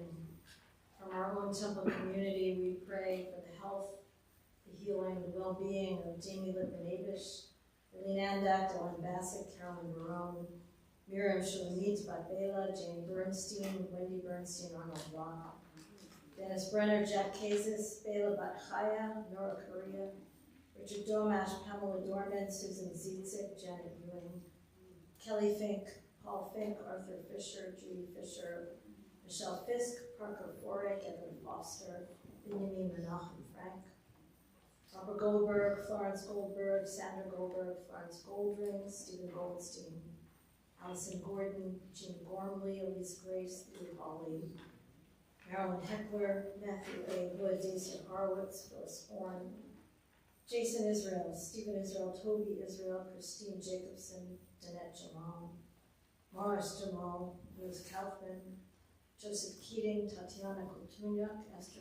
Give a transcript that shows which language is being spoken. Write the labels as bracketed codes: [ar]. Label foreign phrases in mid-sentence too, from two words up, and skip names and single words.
[en] From our own temple community, we pray for the health, the healing, the well-being of Jamie Lippman-Abish, Eileen Andak, Ellen Bassett, Carolyn Barone, Miriam Shulamit, Bat-Bela, Jane Bernstein, Wendy Bernstein, Arnold Rock, Dennis Brenner, Jack Kazis, Bela Bat-Chaya, Nora Correa, Richard Domash, Pamela Dorman, Susan Zietzik, Janet Ewing, Kelly Fink, Paul Fink, Arthur Fisher, Judy Fisher, Michelle Fisk, Parker Forick, Edwin Foster, Benjamin Menachem Frank, Robert Goldberg, Florence Goldberg, Sandra Goldberg, Florence Goldring, Stephen Goldstein, Allison Gordon, Jean Gormley, Elise Grace, Lee Hawley, Marilyn Heckler, Matthew A. Wood, Daisy Horowitz, Phyllis Horn, Jason Israel, Stephen Israel, Toby Israel, Christine Jacobson, Danette Jamal, Morris Jamal, Liz Kaufman, Joseph Keating, Tatiana Kultunyak, Esther